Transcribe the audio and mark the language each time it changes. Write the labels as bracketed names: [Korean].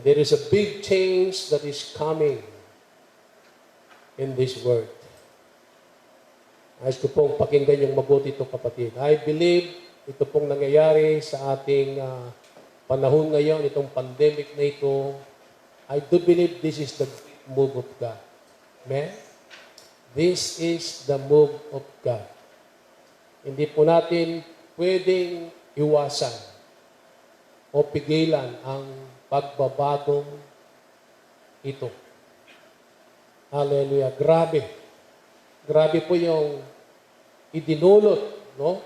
[English] There is a big change that is coming in this world. [Filipino] Ayos ko pong pakinggan yung mabuti ito, kapatid. [English] I believe [Filipino] ito pong nangyayari sa ating panahon ngayon, itong pandemic na ito. [English] I do believe this is the move of God. Amen? This is the move of God. [Filipino] Hindi po natin pwedeng iwasan o pigilan ang pagbabagong ito. Hallelujah. Grabe. Grabe po yung idinulot, no?